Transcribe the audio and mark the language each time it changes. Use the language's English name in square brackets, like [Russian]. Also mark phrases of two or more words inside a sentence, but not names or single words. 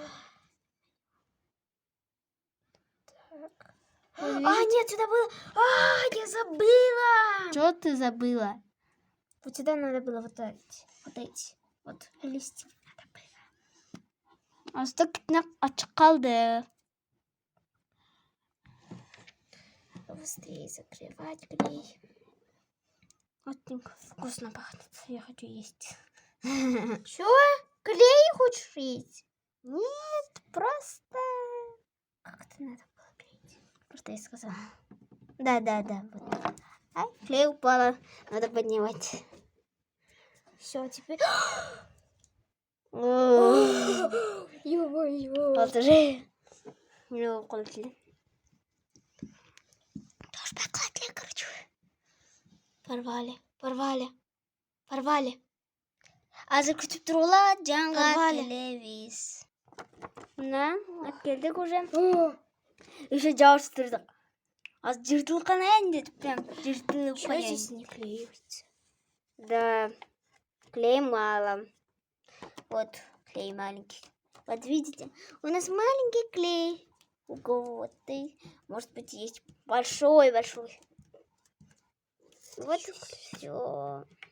[Russian] Так. Нет, сюда было. Я забыла. Что ты забыла? Вот сюда надо было вот эти. Вот листья надо было. А что [Kyrgyz] ачык калды? [Russian] Быстрее закрывать клей. Очень вкусно пахнет. Я хочу есть. Чё? Клей хочешь есть? Нет, просто... Как это надо было клеить? Просто я сказала. Да. Вот. Ай, клей упала. Надо поднимать. Все, теперь... Ё-моё. Вот уже. Ну, колки. Тоже поклади, короче. Порвали. [Kyrgyz] Азыр күтүп турула жаңга [Russian] Порвали. [Kyrgyz] келебиз. Мына, келдик уже. Еще жабыштырдык. Аз жыртылган энди, прям жыртылып [Russian] Чё здесь не клеится? Да, клей мало. Вот клей маленький. Вот видите, у нас маленький клей. У кого-то, может быть, есть большой. Вот и все.